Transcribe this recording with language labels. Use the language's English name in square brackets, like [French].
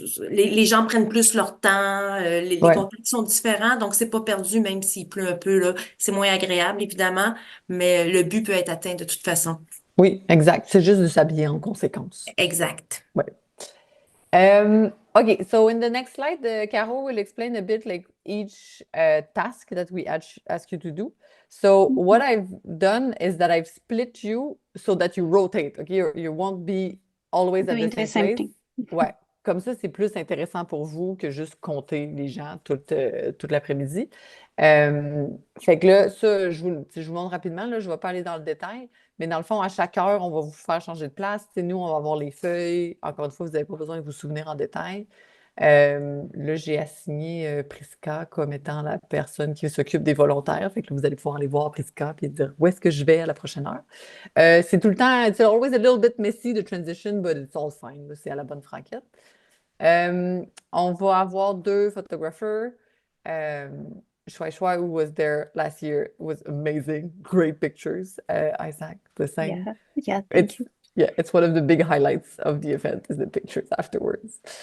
[French] les gens prennent plus leur temps, les contacts sont différents, donc c'est pas perdu même s'il pleut un peu. Là. C'est moins agréable, évidemment, mais le but peut être atteint de toute façon. Oui, exact. C'est juste de s'habiller en conséquence. Exact. Ouais. [English] Okay, so in the next slide, Caro will explain a bit like each task that we ask you to do. So what I've done is that I've split you so that you rotate. Okay, you won't be always at Doing the the same place. thing. [French] Ouais, comme ça, c'est plus intéressant pour vous que juste compter les gens toute l'après-midi. Fait que là, ça, je vous montre rapidement, là, je ne vais pas aller dans le détail, mais dans le fond, à chaque heure, on va vous faire changer de place. T'sais, nous, on va avoir les feuilles. Encore une fois, vous n'avez pas besoin de vous souvenir en détail. Là, j'ai assigné Prisca comme étant la personne qui s'occupe des volontaires. Fait que là, vous allez pouvoir aller voir Prisca et dire où est-ce que je vais à la prochaine heure. C'est tout le temps, [English] it's always a little bit messy, the transition, but it's all fine. [French] Là, c'est à la bonne franquette. [English] On va avoir 2 photographers. Shuai Shuai, who was there last year, was amazing. Great pictures. Isaac, the same. Yeah, thank you. Yeah, it's one of the big highlights of the event is the pictures afterwards.